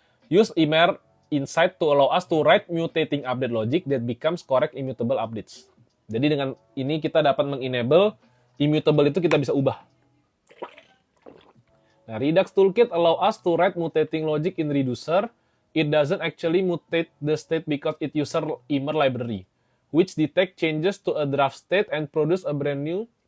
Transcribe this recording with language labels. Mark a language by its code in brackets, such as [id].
[en] Use Immer Insight to allow us to write mutating update logic that becomes correct immutable updates. [id] Jadi dengan ini kita dapat mengenable immutable itu kita bisa ubah. [en] Nah, Redux Toolkit allow us to write mutating logic in reducer. It doesn't actually mutate the state because it uses Immer library, which detect changes to a draft state and produce a brand new.